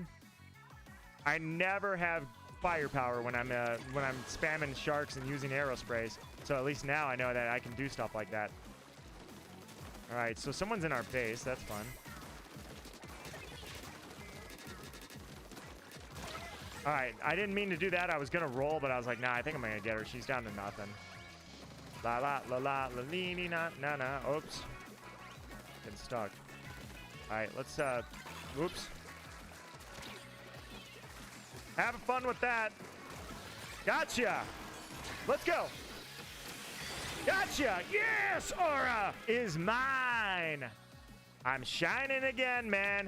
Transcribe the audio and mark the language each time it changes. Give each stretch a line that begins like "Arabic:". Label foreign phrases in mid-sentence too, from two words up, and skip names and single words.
English: I never have firepower when I'm spamming sharks and using arrow sprays. So at least now I know that I can do stuff like that. All right, so someone's in our base. That's fun. All right, I didn't mean to do that. I was going to roll, but I was like, nah, I think I'm going to get her. She's down to nothing. La la la la la leany na na na. Oops. Getting stuck. All right, let's, oops. Have fun with that. Gotcha. Let's go. Gotcha. Yes, Aura is mine. I'm shining again, man.